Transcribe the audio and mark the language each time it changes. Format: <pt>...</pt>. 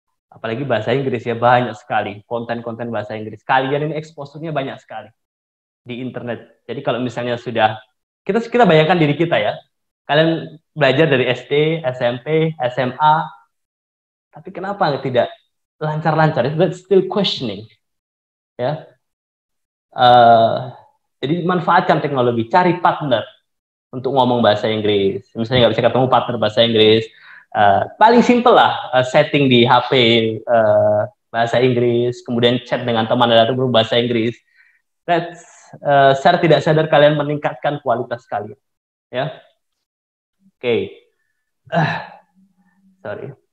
<id>Apalagi bahasa Inggris, ya, banyak sekali konten-konten bahasa Inggris. Kalian ini exposure-nya banyak sekali di internet. Jadi kalau misalnya sudah kita bayangkan diri kita, ya, kalian belajar dari SD, SMP, SMA, tapi kenapa tidak lancar-lancar?</id> <en>It's still questioning, ya.</en> <id>Jadi manfaatkan teknologi, cari partner untuk ngomong bahasa Inggris. Misalnya nggak bisa ketemu partner bahasa Inggris, paling simple lah, setting di HP bahasa Inggris, kemudian chat dengan teman atau grup bahasa Inggris. Secara tidak sadar kalian meningkatkan kualitas kalian, ya. Oke. Sorry.</id>